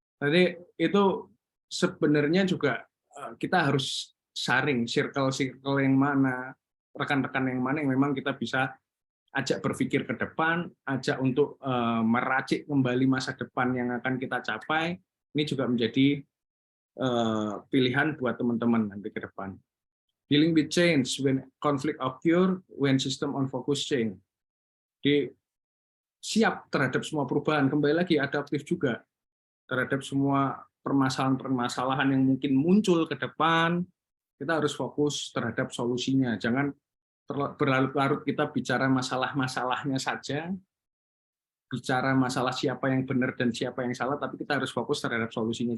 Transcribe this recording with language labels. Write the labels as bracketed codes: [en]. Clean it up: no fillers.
[id] Jadi itu sebenarnya juga kita harus saring circle-circle yang mana, rekan-rekan yang mana yang memang kita bisa ajak berpikir ke depan, ajak untuk meracik kembali masa depan yang akan kita capai. Ini juga menjadi pilihan buat teman-teman nanti ke depan. [en] Dealing with change when conflict occur, when system on focus change. [id] Jadi siap terhadap semua perubahan, kembali lagi adaptif juga terhadap semua permasalahan-permasalahan yang mungkin muncul ke depan, kita harus fokus terhadap solusinya. Jangan berlarut-larut kita bicara masalah-masalahnya saja, bicara masalah siapa yang benar dan siapa yang salah, tapi kita harus fokus terhadap solusinya.